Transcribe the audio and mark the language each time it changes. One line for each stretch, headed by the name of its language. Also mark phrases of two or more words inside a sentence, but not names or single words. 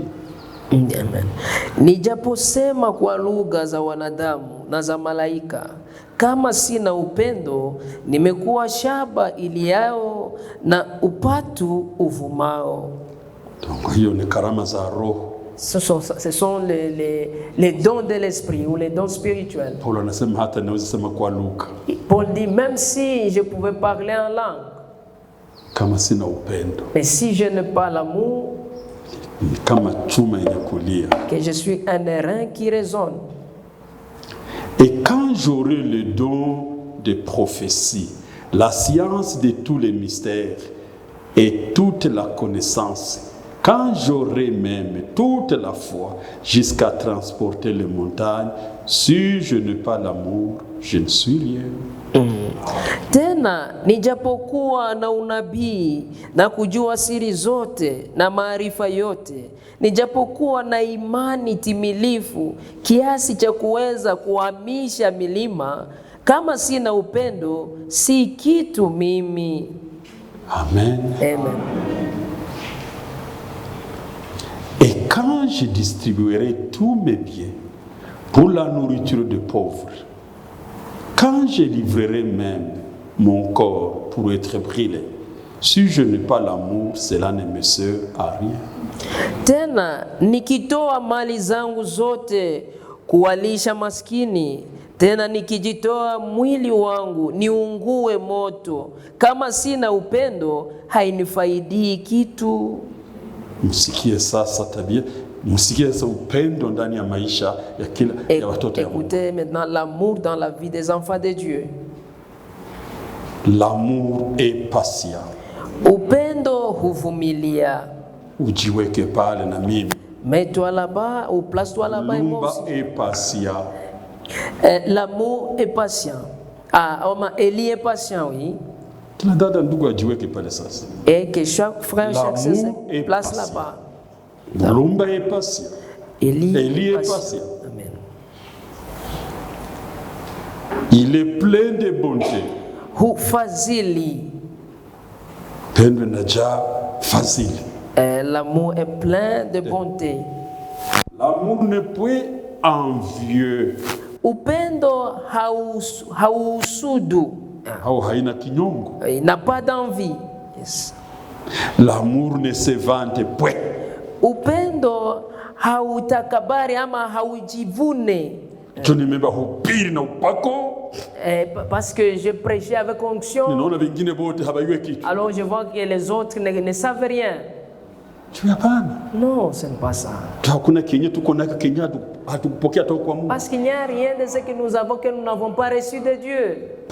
Swahili: Amen. Nijaposema kwa lugha za wanadamu na za malaika, kama sina upendo, nimekuwa shaba iliao na upatu uvumao. Donc hiyo ni karama za roho.
French: Ce sont les dons de l'esprit ou les dons spirituels.
Swahili: Paul anasema hata naweza sema kwa lugha.
French: Paul dit même si je pouvais parler en langue,
Swahili: kama sina upendo,
French: mais si je n'ai pas l'amour,
Swahili: kama chuma yenye kulia,
French: que je suis un airain qui résonne. Et quand j'aurai le don de prophétie, la science de tous les mystères et toute la connaissance, quand j'aurai même toute la foi jusqu'à transporter les montagnes, si je n'ai pas l'amour, je ne suis rien.
Swahili: Tena nijapokuwa na unabii na kujua siri zote na maarifa yote, nijapokuwa na imani timilifu kiasi cha kuweza kuhamisha milima, kama sina upendo si kitu mimi. Amen. Amen.
French: Et quand je distribuerai tous mes biens pour la nourriture des pauvres, quand je livrerai même mon corps pour être brûlé, si je n'ai pas l'amour, cela ne me sert à rien.
Swahili: Tena nikitoa mali zangu zote kuwalisha maskini, tena nikijitoa mwili wangu niungue moto, kama sina upendo hainifaidi kitu. Msikie sasa tabia, msikie sasa upendo ndani ya maisha ya kila ya watoto ya Mungu.
French: Écoutez maintenant l'amour dans la vie des enfants de Dieu. L'amour est patient.
Swahili: Upendo huvumilia. Ujiweke pale na mimi.
French: Mets-toi là-bas ou place-toi là-bas et moi aussi. Est patient. L'amour est patient. Élie est patient, oui.
Swahili: Kila dada ndugu ajiweke pale sasa.
French: Et que chaque frère, chaque sœur se place là-bas. Mulumba est patient. Élie est patient. Amen. Il est plein de bonté.
Swahili: Hufadhili. Pendo inajaa fadhili.
French: L'amour est plein de bonté. L'amour n'est point envieux.
Swahili: Upendo hausudu. Au haina kinyongo.
French: Il n'a pas d'envie. Yes. L'amour ne se vante point.
Swahili: Upendo hautakabari ama haujivune.
French: Je ne me
Swahili: bahubiri na upako.
French: Parce que je prêchais avec onction. Alors je vois que les autres ne savent rien. Non, ce n'est pas ça. Parce qu'il n'y a rien de ce que nous avons que nous n'avons pas reçu de Dieu.